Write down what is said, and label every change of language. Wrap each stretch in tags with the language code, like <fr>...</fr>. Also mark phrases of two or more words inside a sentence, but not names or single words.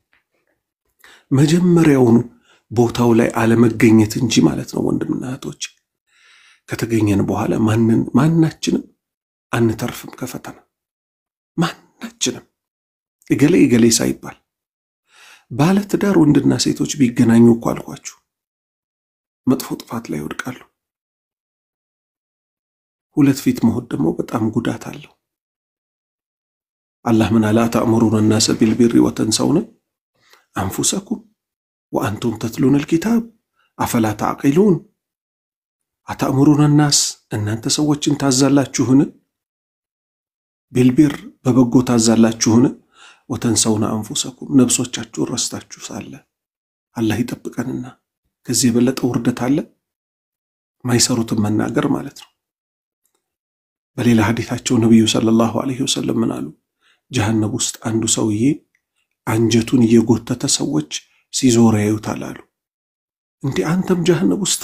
<am>መጀመሪያውኑ ቦታው ላይ አለመገኘት እንጂ ማለት ነው ወንድምና እህቶች ከተገኘን በኋላ ማንናችንም አንተርፍም ከፈተና ማንናችንም እገሌ ሳይባል ባለ ትዳር ወንድና ሴቶች ቢገናኙ እኮ አልኳችሁ መጥፎ ጥፋት ላይ ይወድቃሉ ሁለት ፊት መሆን ደግሞ በጣም ጉዳት አለው አላህ ምን አላ</am> <ar>ተአምሩና الناس بالبر وتنسون انفسكم وانتم تتلون الكتاب افلا تعقلون اتأمرون الناس</ar> <am>እናንተ ሰዎችን ታዛላችሁን</am> <ar>بالبر</ar> <am>በበጎ ታዛላችሁን</am> <ar>وتنسون انفسكم</ar> <am>ነፍሶቻችሁን ረስታችሁ ሳለ አላህ ይጠብቀንና ከዚህ በለጠ ውርደት አለ ማይሰሩት መናገር ማለት ነው በሌላ ሐዲታቸው ነብዩ</am> <ar>صلى الله عليه وسلم</ar> <am>ምን አሉ ጀሃነም ውስጥ አንዱ ሰውዬ አንጀቱን እየጎተተ ሰዎች ሲዞር ያዩታል አሉ እንዴ አንተም ጀሃነም ውስጥ</am>